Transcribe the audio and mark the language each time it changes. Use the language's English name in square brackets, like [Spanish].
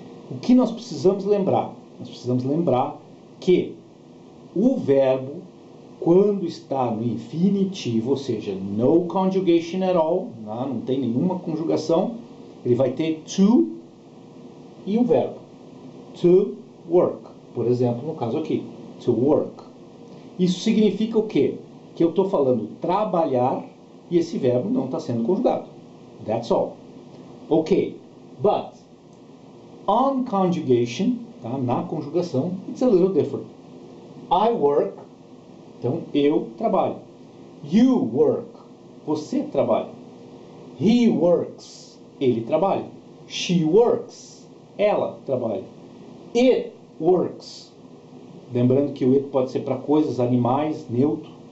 [Portuguese] O que nós precisamos lembrar? Nós precisamos lembrar que o verbo, quando está no infinitivo, ou seja, [English] no conjugation at all, [Portuguese] não tem nenhuma conjugação, ele vai ter to e um verbo. To work, por exemplo, no caso aqui, to work. Isso significa o quê? Que eu estou falando trabalhar e esse verbo não está sendo conjugado. [English] That's all. Ok, but on conjugation, tá? [Portuguese] Na conjugação, [English] it's a little different. I work, [Portuguese] então eu trabalho. [English] You work, [Portuguese] você trabalha. [English] He works, [Portuguese] ele trabalha. [English] She works, [Portuguese] ela trabalha. [English] It works, [Portuguese] lembrando que o it pode ser para coisas, animais, neutro.